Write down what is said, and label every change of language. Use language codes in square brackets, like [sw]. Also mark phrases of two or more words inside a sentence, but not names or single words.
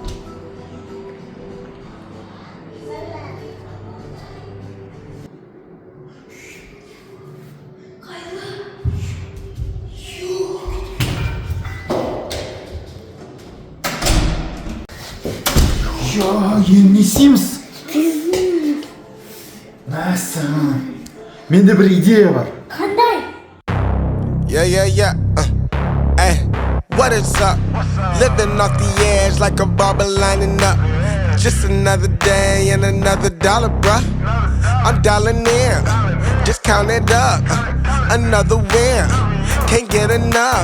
[kk] Енді не істейміз? Мәссаған. Менде бір идея бар. Қандай? [en] Yeah. Hey, what is up? Living off the edge like a barber lining up. Just another day and another dollar, bruh. I'm dialing in, just count it up. Another win, can't get enough.